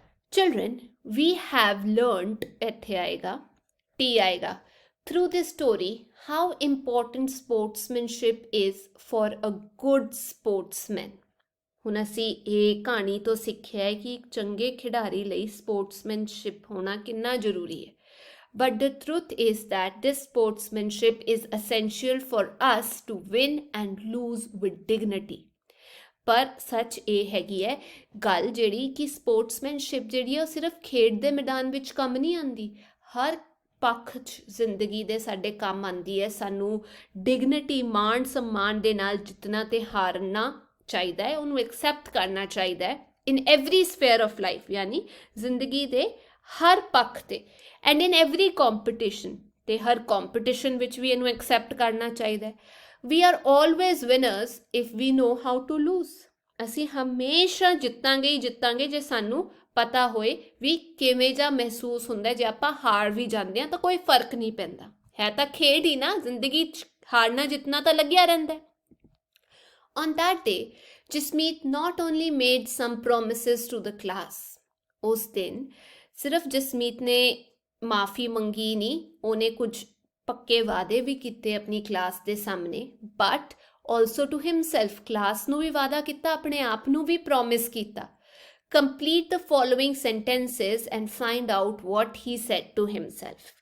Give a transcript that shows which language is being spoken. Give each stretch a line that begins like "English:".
English: children, we have learned,
Punjabi: ਇੱਥੇ ਆਏਗਾ T ਆਏਗਾ,
English: Through this story how important sportsmanship is for a good sportsman.
Punjabi: ਹੁਣ ਅਸੀਂ ਇਹ ਕਹਾਣੀ ਤੋਂ ਸਿੱਖਿਆ ਹੈ ਕਿ ਇੱਕ ਚੰਗੇ ਖਿਡਾਰੀ ਲਈ ਸਪੋਰਟਸਮੈਨਸ਼ਿਪ ਹੋਣਾ ਕਿੰਨਾ ਜ਼ਰੂਰੀ ਹੈ.
English: But the truth is that this sportsmanship is essential for us to win and lose with dignity.
Punjabi: ਪਰ ਸੱਚ ਇਹ ਹੈਗੀ ਹੈ ਗੱਲ ਜਿਹੜੀ ਕਿ ਸਪੋਰਟਸਮੈਨਸ਼ਿਪ ਜਿਹੜੀ ਹੈ ਉਹ ਸਿਰਫ ਖੇਡ ਦੇ ਮੈਦਾਨ ਵਿੱਚ ਕੰਮ ਨਹੀਂ ਆਉਂਦੀ, ਹਰ ਪੱਖ 'ਚ ਜ਼ਿੰਦਗੀ ਦੇ ਸਾਡੇ ਕੰਮ ਆਉਂਦੀ ਹੈ. ਸਾਨੂੰ ਡਿਗਨਿਟੀ, ਮਾਣ ਸਨਮਾਨ ਦੇ ਨਾਲ ਜਿੱਤਣਾ ਤੇ ਹਾਰਨਾ ਚਾਹੀਦਾ ਹੈ, ਉਹਨੂੰ ਐਕਸੈਪਟ ਕਰਨਾ ਚਾਹੀਦਾ ਹੈ
English: in every sphere of life,
Punjabi: ਯਾਨੀ ਜ਼ਿੰਦਗੀ ਦੇ ਹਰ ਪੱਖ 'ਤੇ.
English: and in every competition,
Punjabi: ਅਤੇ ਹਰ ਕੰਪੀਟੀਸ਼ਨ ਵਿੱਚ ਵੀ ਇਹਨੂੰ ਐਕਸੈਪਟ ਕਰਨਾ ਚਾਹੀਦਾ ਹੈ.
English: We are always winners if we know how to lose.
Punjabi: ਅਸੀਂ ਹਮੇਸ਼ਾ ਜਿੱਤਾਂਗੇ ਹੀ ਜਿੱਤਾਂਗੇ ਜੇ ਸਾਨੂੰ ਪਤਾ ਹੋਏ ਵੀ ਕਿਵੇਂ ਜਿਹਾ ਮਹਿਸੂਸ ਹੁੰਦਾ. ਜੇ ਆਪਾਂ ਹਾਰ ਵੀ ਜਾਂਦੇ ਹਾਂ ਤਾਂ ਕੋਈ ਫਰਕ ਨਹੀਂ ਪੈਂਦਾ, ਹੈ ਤਾਂ ਖੇਡ ਹੀ ਨਾ, ਜ਼ਿੰਦਗੀ 'ਚ ਹਾਰਨਾ ਜਿੱਤਣਾ ਤਾਂ ਲੱਗਿਆ ਰਹਿੰਦਾ.
English: On that day, Jasmeet not only made some promises to the class.
Punjabi: ਉਸ ਦਿਨ ਸਿਰਫ ਜਸਮੀਤ ਨੇ ਮਾफ़ੀ ਮੰਗੀ ਨਹੀਂ, ਉਹਨੇ ਕੁਝ ਪੱਕੇ ਵਾਅਦੇ ਵੀ ਕੀਤੇ ਆਪਣੀ ਕਲਾਸ ਦੇ ਸਾਹਮਣੇ.
English: but also to himself,
Punjabi: class ਨੂੰ ਵੀ ਵਾਅਦਾ ਕੀਤਾ, ਆਪਣੇ ਆਪ ਨੂੰ ਵੀ ਪ੍ਰੋਮਿਸ ਕੀਤਾ.
English: Complete the following sentences and find out what he said to himself.